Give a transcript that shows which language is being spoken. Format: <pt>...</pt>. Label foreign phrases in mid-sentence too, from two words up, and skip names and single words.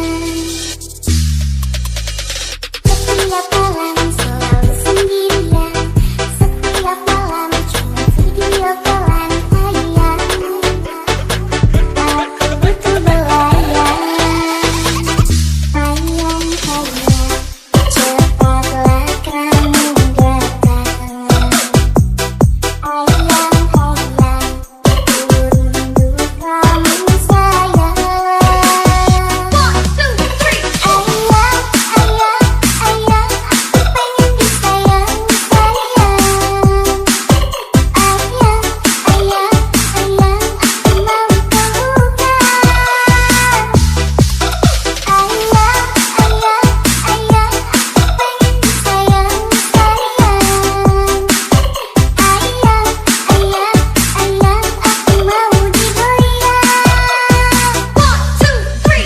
<id>Setiap malam selalu sendirian, setiap malam cuma video callan sayang, aku butuh belayan. Sayang, sayang, cepatlah kamu datang. Ayang, ayang, aku rindu kamu sayang.</id> <en>One, two, three.</en> <id>Ayang, ayang, ayang, aku pengen disayang, sayang. Ayang, ayang, ayang, aku mau pelukan. Ayang, ayang, ayang, aku pengen disayang, sayang. Ayang, ayang, ayang, aku mau digoyang.</id> <en>One, two, three.</en>